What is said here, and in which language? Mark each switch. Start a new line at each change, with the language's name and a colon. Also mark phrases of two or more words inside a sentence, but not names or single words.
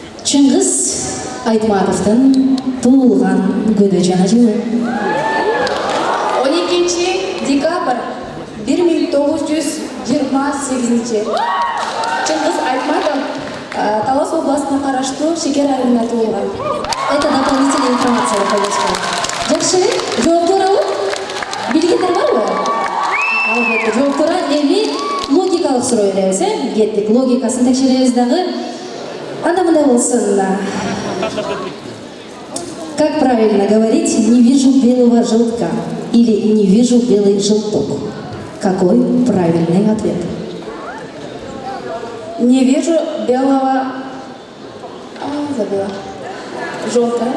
Kyrgyz: Чыңгыз Айтматовдун туулган күнү жана жылы. 12 декабрь 1928. Чыңгыз Айтматов Талас областына караштуу Шекер айылында туулган.
Russian: Это дополнительная информация, конечно.
Kyrgyz: Жакшы, жооптор алып, билгендер барбы? Албетте, жооптора эми логикалык суроо беребиз, кеттик. Логикасын текшеребиз дагы. Анда мындай болсун.
Russian: Как правильно говорить «не вижу белого желтка» или «не вижу белый желток»? Какой правильный ответ? Не вижу белого... забыла. Желтое.